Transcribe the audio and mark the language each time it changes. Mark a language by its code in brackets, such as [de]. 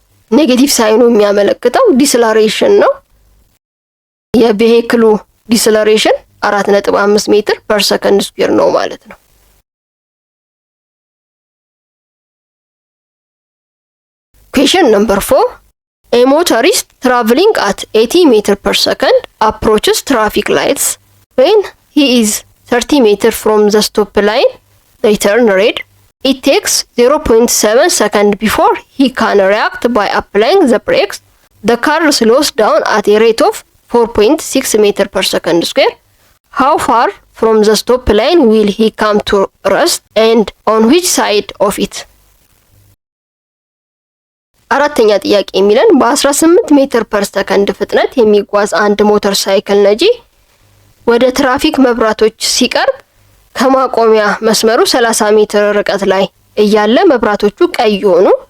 [am] ኔጌቲቭ ሳይኑ የሚያመለክተው ዲስለሬሽን ነው። የቬሂክሉ ዲስለሬሽን 4.5 ሜትር ፐር ሰከንድ ስኩዌር ነው ማለት ነው። [en] Question number 4. A motorist traveling at 80 meter per second approaches traffic lights. When he is 30 meters from the stop line, they turn red. It takes 0.7 seconds before he can react by applying the brakes. The car slows down at a rate of 4.6 meters per second square. How far from the stop line will he come to rest and on which side of it? [am] አራተኛ ጥያቄ የሚለን በ18 ሜትር ፐር ሰከንድ ፍጥነት የሚጓዝ አንድ ሞተር ሳይክል ነጂ ወደ ትራፊክ መብራቶች ሲቀርብ ከማቆሚያ መስመሩ 30 ሜትር ርቀት ላይ እያለ መብራቶቹ ቀይ ሆኑ።